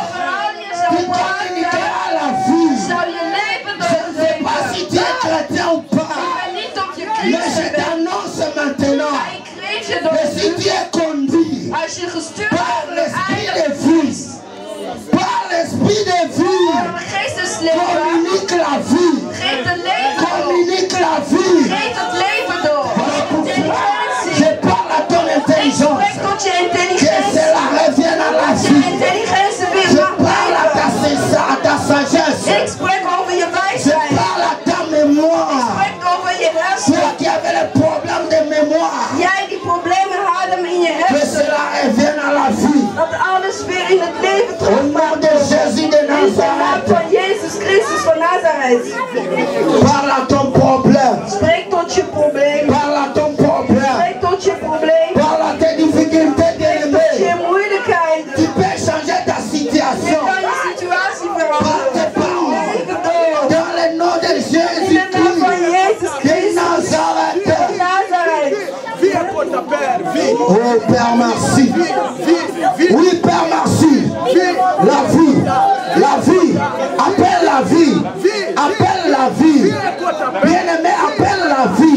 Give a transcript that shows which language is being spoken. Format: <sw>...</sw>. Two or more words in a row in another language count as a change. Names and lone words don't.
<fr>Tu communiqueras la vie. Je ne sais pas si tu es chrétien ou pas. Mais je t'annonce maintenant que si tu es conduit par l'Esprit de Communique la vie.</fr> <nl>Geef het leven door.</nl> <fr>Communique la vie.</fr> <nl>Geef het leven door.</nl> <fr>Je parle à ton intelligence.</fr> <nl>Ik spreek tot je</nl> <fr>Que</fr> <nl>intelligentie.</nl> <fr>cela revienne à la</fr> <nl>Je vie. intelligentie weer</nl> <fr>Je</fr> <nl>mag</nl> <fr>parle à</fr> <nl>leven.</nl> <fr>ta sagesse.</fr> <nl>Ik spreek over je</nl> <fr>Je</fr> <nl>wijsheid.</nl> <fr>parle à ta</fr> <nl>Ik</nl> <fr>mémoire.</fr> <nl>spreek over je hersenen.</nl> <fr>Toi qui avais le problème de mémoire.</fr> <nl>Jij die problemen hadden in je</nl> <fr>Que</fr> <nl>hersenen.</nl> <fr>cela revienne à la vie.</fr> <nl>Dat alles weer in het leven</nl> <fr>Au nom de Jésus de</fr> <nl>in de naam</nl> <fr>Nazareth.</fr> <nl>van Jezus Christus van Nazareth.</nl> <fr>Parle à ton problème.</fr> <nl>Spreek tot je probleem.</nl> <fr>Parle à ton problème.</fr> <nl>Spreek tot je probleem.</nl> <fr>Parle à tes difficultés,</fr> <nl>Spreek tot</nl> <fr>bien-aimé.</fr> <nl>je moeilijkheden.</nl> <fr>Tu peux changer ta</fr> <nl>Je</nl> <fr>situation.</fr> <nl>kan je situatie</nl> <fr>Par</fr> <nl>veranderen.</nl> <fr>tes paroles.</fr> <nl>Leven door.</nl> <fr>Dans le nom de</fr> <nl>In de naam</nl> <fr>Jésus-Christ</fr> <nl>van Jezus</nl> <fr>de</fr> <nl>Christus van</nl> <fr>Nazareth.</fr> <nl>Nazareth.</nl> <fr>Viens pour ta Père, viens. Oh Père, merci. Viens. Oui, Père, merci. La vie. La vie. Appelle la vie. Appelle la vie. Bien-aimé, appelle la vie.</fr>